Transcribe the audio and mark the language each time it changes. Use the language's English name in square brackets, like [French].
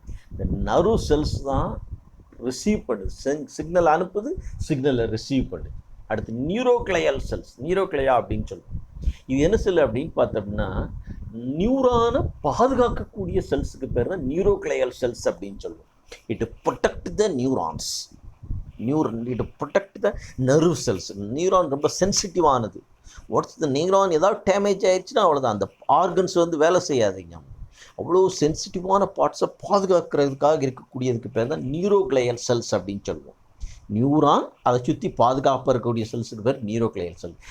[Tamil] இந்த nerve cells தான் receive பண்ணுது, சிக்னல் அனுப்புது, சிக்னலை ரிசீவ் பண்ணுது. அடுத்து நியூரோக்ளையல் செல்ஸ். நியூரோக்ளையா அப்படின்னு சொல்லுவோம். இது என்ன செல் அப்படின்னு பார்த்தோம்னா நியூரானை பாதுகாக்கக்கூடிய செல்ஸுக்கு பேர் தான் நியூரோக்ளையல் செல்ஸ் அப்படின்னு சொல்லுவோம். [English] It protect the neurons. It protect the nerve cells. [Tamil] Neuron ரொம்ப சென்சிட்டிவானது. ஒன்ஸ் இந்த நியூரான் ஏதாவது டேமேஜ் ஆயிடுச்சுன்னா அவ்வளோதான், அந்த ஆர்கன்ஸ் வந்து வேலை செய்யாதீங்க. அவ்வளோ சென்சிட்டிவான பார்ட்ஸை பாதுகாக்கிறதுக்காக இருக்கக்கூடியதுக்கு பேர் தான் நியூரோக்ளையல் செல்ஸ் அப்படின்னு சொல்லுவோம். நியூரான் அதை சுற்றி பாதுகாப்பாக இருக்கக்கூடிய செல்ஸுக்கு பேர் நியூரோக்ளையல் செல்.